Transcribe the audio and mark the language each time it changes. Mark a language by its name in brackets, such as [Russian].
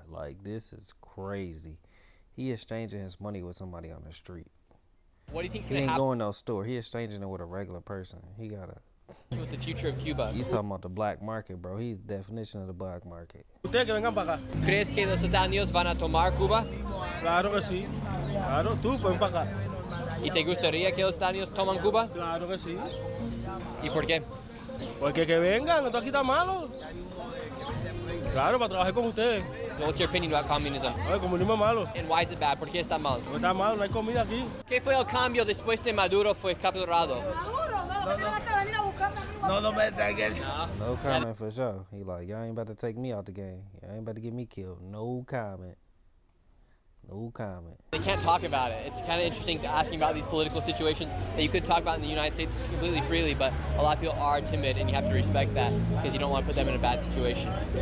[English] Like, this is crazy. He exchanging his money with somebody on the street. What do you think's he gonna ain't happen? going no store. He exchanging it with a regular person. He got to... With the future of Cuba. You talking about the black market, bro. He's the definition of the black market. [Spanish] Ustedes que vengan para acá. ¿Crees que los Estados Unidos van a tomar Cuba? Claro que sí. Claro, tú ven para acá. ¿Y te gustaría que los Estados Unidos toman Cuba? Claro que sí. ¿Y por qué? Porque que vengan, esto aquí está malo. Claro, para trabajar con ustedes. [English] What's your opinion about communism? [Spanish] El comunismo es malo. [English] And why is it bad? [Spanish] ¿Por qué está mal? Está malo, no hay comida aquí. ¿Qué fue el cambio después de Maduro fue capturado? [English] No comment for sure. He like, y'all ain't about to take me out the game. Y'all ain't about to get me killed. No comment. No comment. They can't talk about it. It's kind of interesting asking about these political situations that you could talk about in the United States completely freely, but a lot of people are timid, and you have to respect that because you don't want to put them in a bad situation.